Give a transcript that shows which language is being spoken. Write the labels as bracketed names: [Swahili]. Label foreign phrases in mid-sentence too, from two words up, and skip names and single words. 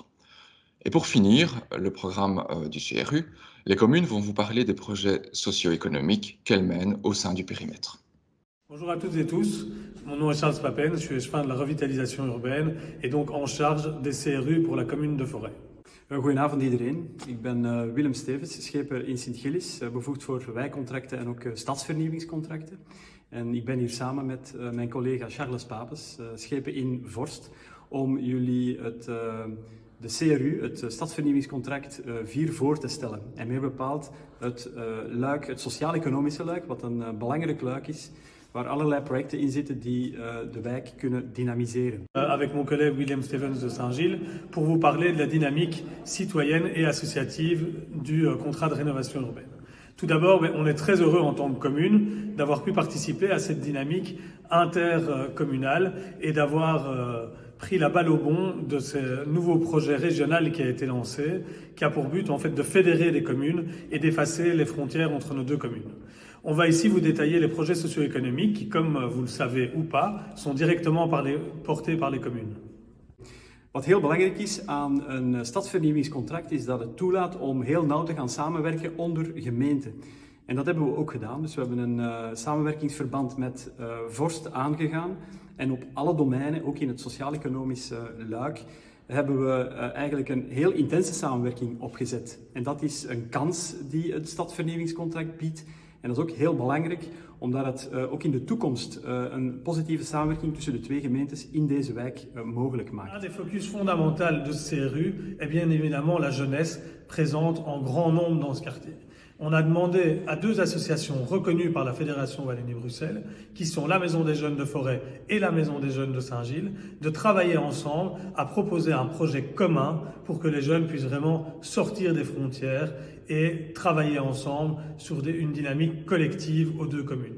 [French] Et pour finir, le programme du CRU, les communes vont vous parler des projets socio-économiques qu'elles mènent au sein du périmètre. Bonjour à toutes et tous, mon nom est Charles Papen, je suis échevin de la revitalisation urbaine et donc en charge des CRU pour la commune de Forêt. [Dutch] Goedenavond iedereen, ik ben Willem Stevens, schepen in Sint-Gillis, bevoegd voor wijkcontracten en ook stadsvernieuwingscontracten. En ik ben hier samen met mijn collega Charles Papes, schepen in Vorst, om jullie de CRU, het stadsvernieuwingscontract 4 voor te stellen. En meer bepaald het luik, het sociaal-economische luik, wat een belangrijk luik is, waar allerlei projecten in zitten die de wijk kunnen dynamiseren. [French] Avec mon collègue William Stevens de Saint-Gilles, pour vous parler de la dynamique citoyenne et associative du contrat de rénovation urbaine. Tout d'abord, on est très heureux en tant que commune d'avoir pu participer à cette dynamique intercommunale et d'avoir pris la balle au bond de ce nouveau projet régional qui a été lancé, qui a pour but en fait de fédérer les communes et d'effacer les frontières entre nos deux communes. On va ici vous détailler les projets socio-économiques qui, comme vous le savez ou pas, sont directement portés par les communes. [Dutch] Wat heel belangrijk is aan een stadsvernieuwingscontract is dat het toelaat om heel nauw te gaan samenwerken onder gemeenten. En dat hebben we ook gedaan. Dus we hebben een samenwerkingsverband met Vorst aangegaan. En op alle domeinen, ook in het sociaal-economische luik, hebben we eigenlijk een heel intense samenwerking opgezet. En dat is een kans die het stadsvernieuwingscontract biedt. En dat is ook heel belangrijk, omdat het ook in de toekomst een positieve samenwerking tussen de twee gemeentes in deze wijk mogelijk maakt. [French] Un des focus fondamentaux de ce CRU est bien évidemment la jeunesse présente en grand nombre dans ce quartier. On a demandé à 2 associations reconnues par la Fédération Wallonie-Bruxelles, qui sont la Maison des Jeunes de Forêt et la Maison des Jeunes de Saint-Gilles, de travailler ensemble à proposer un projet commun pour que les jeunes puissent vraiment sortir des frontières et travailler ensemble sur une dynamique collective aux 2 communes.